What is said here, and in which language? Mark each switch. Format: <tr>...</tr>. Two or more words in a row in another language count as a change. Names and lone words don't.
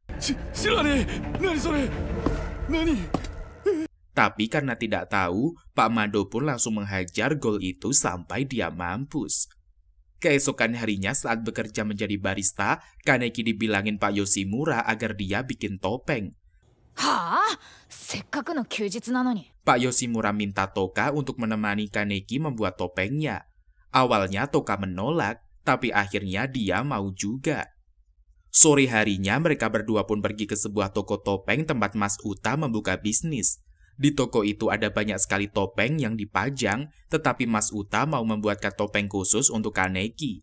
<id>Tapi karena tidak tahu, Pak Mado pun langsung menghajar Ghoul itu sampai dia mampus. Keesokan harinya saat bekerja menjadi barista, Kaneki dibilangin Pak Yoshimura agar dia bikin topeng. Hah?</id> <ja>せっかくの休日なのに。</ja> <id>Pak Yoshimura minta Toka untuk menemani Kaneki membuat topengnya. Awalnya Toka menolak, tapi akhirnya dia mau juga. Sore harinya mereka berdua pun pergi ke sebuah toko topeng tempat Mas Uta membuka bisnis. Di toko itu ada banyak sekali topeng yang dipajang, tetapi Mas Uta mau membuatkan topeng khusus untuk Kaneki.</id>